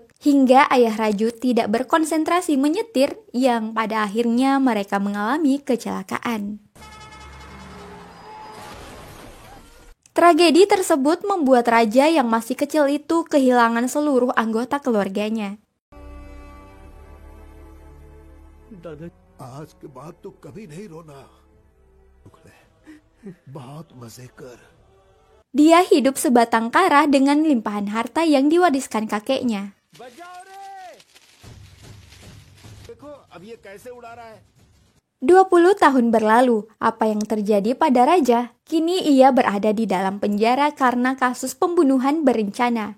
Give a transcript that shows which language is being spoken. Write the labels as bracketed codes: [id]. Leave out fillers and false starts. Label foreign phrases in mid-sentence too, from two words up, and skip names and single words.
[id] Hingga ayah Raju tidak berkonsentrasi menyetir yang pada akhirnya mereka mengalami kecelakaan. Tragedi tersebut membuat Raja yang masih kecil itu kehilangan seluruh anggota keluarganya. [hi] आज के बाद तो कभी नहीं रोना। बहुत मजे कर। [id] Dia hidup sebatang kara dengan limpahan harta yang diwariskan kakeknya. 20 tahun berlalu, apa yang terjadi pada Raja? Kini ia berada di dalam penjara karena kasus pembunuhan berencana.